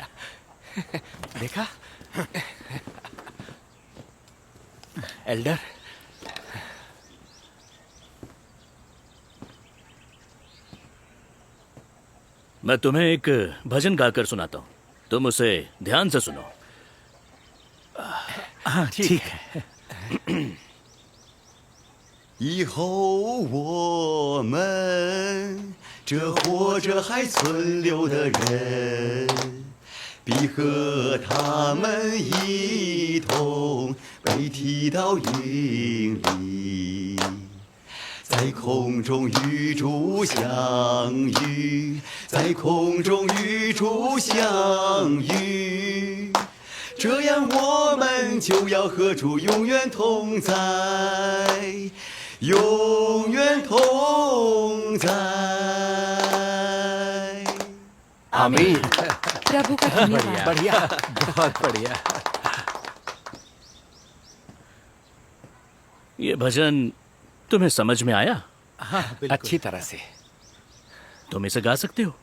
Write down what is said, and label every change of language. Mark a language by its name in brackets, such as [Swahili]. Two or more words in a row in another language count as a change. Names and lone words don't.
[Hindi] देखा एल्डर, मैं तुम्हें एक भजन गाकर सुनाता हूँ, तुम उसे ध्यान से सुनो। हाँ ठीक है। [Chinese] 以后我们这活着还存留的人，必和他们一同被提到云里，在空中与主相遇，在空中与主相遇。这样我们就要和主永远同在，永远同在。 [Hindi] आमीन। प्रभु का धन्यवाद। बढ़िया, बहुत बढ़िया। ये भजन तुम्हें समझ में आया? हाँ, अच्छी तरह से। तुम इसे गा सकते हो?